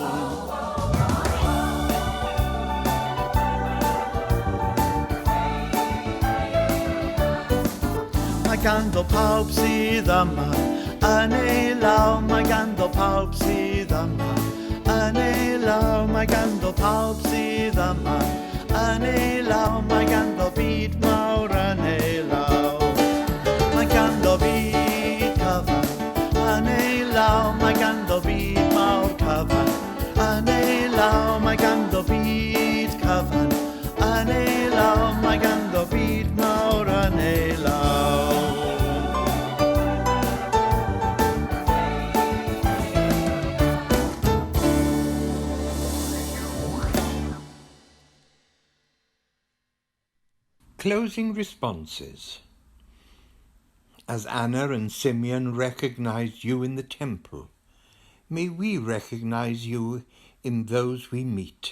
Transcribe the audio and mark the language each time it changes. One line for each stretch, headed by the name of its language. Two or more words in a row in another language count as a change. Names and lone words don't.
Welsh: Mae ganddo pawb sydd yma yn ei lawr, mae ganddo pawb sydd yma yn ei lawr, mae ganddo pawb sydd yma yn ei lawr, mae ganddo byd mawr yn ei lawr. Mae ganddo byd cyfan yn ei lawr, mae ganddo byd mawr cyfan yn ei lawr, mae ganddo byd cyfan mae ganddo byd mawr yn ei law.
English: Closing responses. As Anna and Simeon recognized you in the temple, may we recognize you in those we meet.